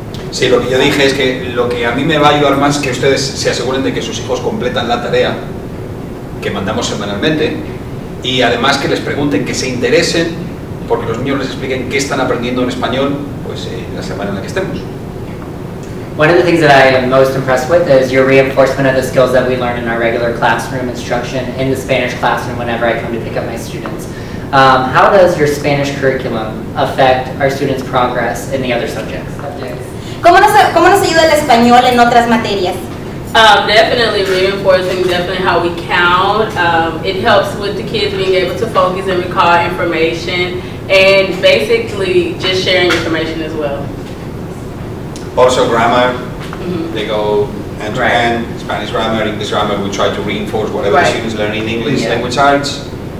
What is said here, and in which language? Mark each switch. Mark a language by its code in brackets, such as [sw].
[es] Sí, lo que yo dije es que lo que a mí me va a ayudar más es que ustedes se aseguren de que sus hijos completan la tarea que mandamos semanalmente, y además que les pregunten, que se interesen, porque los niños les expliquen qué están aprendiendo en español, pues la semana en la que estemos. [en] One of the things that I am most impressed with is your reinforcement of the skills that we learn in our regular classroom instruction in the Spanish classroom whenever I come to pick up my students. How does your Spanish curriculum affect our students' progress in the other subjects? [es] ¿Cómo nos ayuda el español en otras materias? [en] Definitely reinforcing definitely how we count. It helps with the kids being able to focus and recall information, and basically just sharing information as well. Also grammar, they go hand to hand, Spanish grammar, English grammar, we try to reinforce whatever the students learn in English language arts.